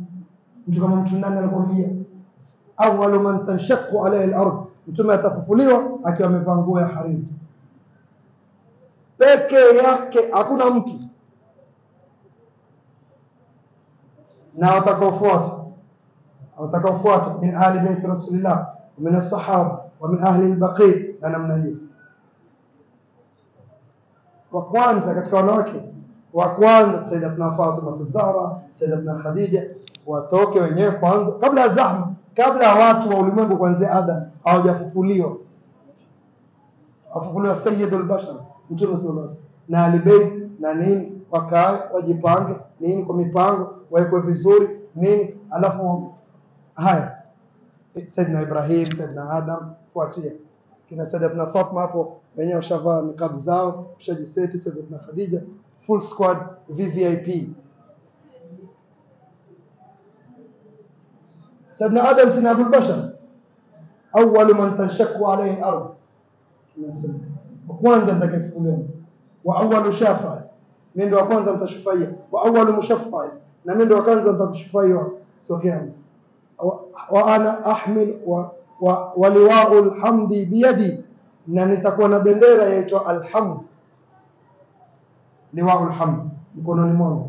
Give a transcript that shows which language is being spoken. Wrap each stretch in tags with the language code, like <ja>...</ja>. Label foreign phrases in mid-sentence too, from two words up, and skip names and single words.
<sw>Mtu kama mtu nani anakuambia?</sw> <ar>أول من تنشق عليه الأرض,</ar> <sw>mtume atafufuliwa akiwa amevaa nguo ya hariri peke yake, hakuna mtu. Na watakaofuata</sw> <ar>من أهل بيت رسول الله ومن الصحابة ومن أهل البقيع</ar> <sw>na namna hiyo. Wa kwanza katika wanawake wa kwanza Sayyidatuna Fatima az-Zahra, Sayyidatuna Khadija, watoke wenyewe kwanza kabla ya zahma, kabla ya watu wa ulimwengu kuanzia Adam hawajafufuliwa. Afufuliwa Sayyidul Bashar Mtume</sw> <ar>صلى الله عليه وسلم</ar> <sw>na</sw> <ar>أهل بيت</ar> <sw>na nini, wakae wajipange nini kwa mipango, waekwe vizuri nini, alafu haya Sayyidina Ibrahim, Sayyidina Adam, fuatia kina Sayyidatuna Fatima hapo wenyewe washavaa niqab zao, shajiseti.</sw> <en>Sayyidatuna Khadija full squad VVIP.</en> <ar>سيدنا آدم sina أبو البشر، أول من تنشق عليه الأرض,</ar> <sw>wa kwanza nitakayefufuliwa,</sw> <ar>وأول شافع,</ar> <sw>mimi ndo wa kwanza nitashufaia,</sw> <ar>وأول مشفع,</ar> <sw>na mimi ndo wa kwanza nitakushufaia Sufyan.</sw> <ar>وأنا أحمل ولواء الحمد بيدي,</ar> <sw>na nitakuwa na bendera yaitwa alhamd,</sw> <ar>لواء الحمد</ar> <sw>mkononi mwangu.</sw>